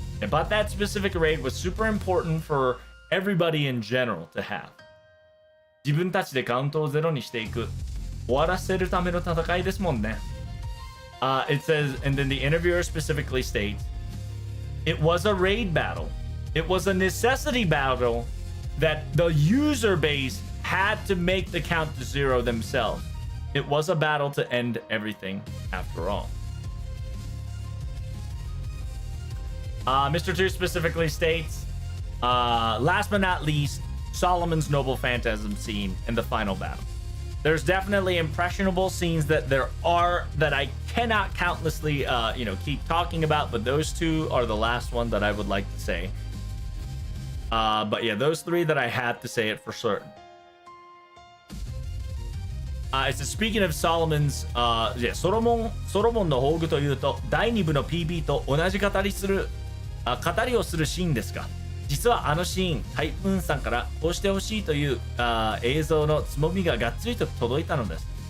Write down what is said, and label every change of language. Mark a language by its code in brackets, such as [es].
[en] But that specific raid was super important for everybody in general to have. [ja] 自分たちでカウントをゼロにしていく。終わらせるための戦いですもんね。 [en] It says, and then the interviewer specifically states, it was a raid battle. It was a necessity battle that the user base had to make the count to zero themselves. It was a battle to end everything after all. Mr. 2 specifically states, last but not least, Solomon's Noble Phantasm scene in the final battle. There's definitely impressionable scenes that I cannot countlessly, keep talking about, but those two are the last one that I would like to say. But yeah, those three that I had to say it for certain. Speaking of Solomon's, [ja] ソロモンの宝具というと、第2部の PB と同じ語りをするシーンですが、実はあのシーン、タイプーンさんからこうしてほしいという映像のつもみががっつりと届いたのです。